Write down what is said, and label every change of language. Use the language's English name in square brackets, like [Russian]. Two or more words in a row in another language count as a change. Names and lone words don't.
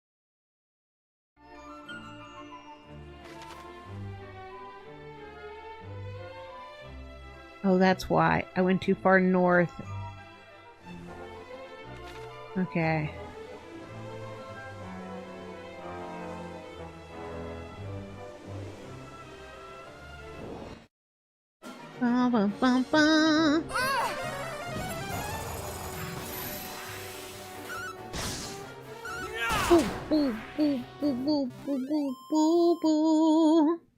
[English] Oh, that's why. I went too far north. Okay. Ba ba ba ba. Boo boo boo boo boo boo boo boo boo.